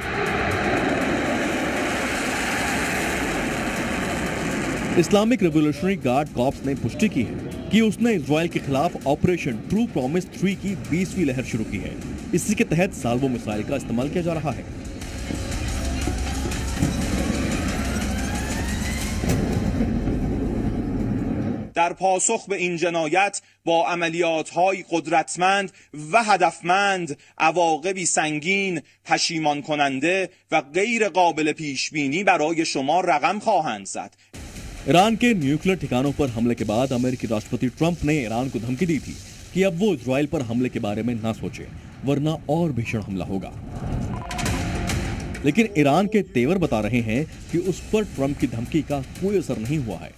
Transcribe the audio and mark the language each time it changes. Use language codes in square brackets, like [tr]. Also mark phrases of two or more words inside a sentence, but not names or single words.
[hi] इस्लामिक रेवोल्यूशनरी गार्ड कॉर्प्स ने पुष्टि की है कि उसने इजराइल के खिलाफ ऑपरेशन ट्रू प्रॉमिस 3 की 20वीं लहर शुरू की है। इसी के तहत [en] salvo missile [hi] का इस्तेमाल किया जा रहा है। [fa] در پاسخ به این جنایت با عملیات‌های قدرتمند و هدفمند عواقبی سنگین، پشیمان کننده و غیر قابل پیشبینی برای شما رقم خواهند زد. [hi] ईरान के न्यूक्लियर ठिकानों पर हमले के बाद अमेरिकी राष्ट्रपति ट्रंप ने ईरान को धमकी दी थी कि अब वो इजराइल पर हमले के बारे में ना सोचे, वरना और भीषण हमला होगा। लेकिन ईरान के तेवर बता रहे हैं कि उस पर ट्रंप की धमकी का कोई असर नहीं हुआ है।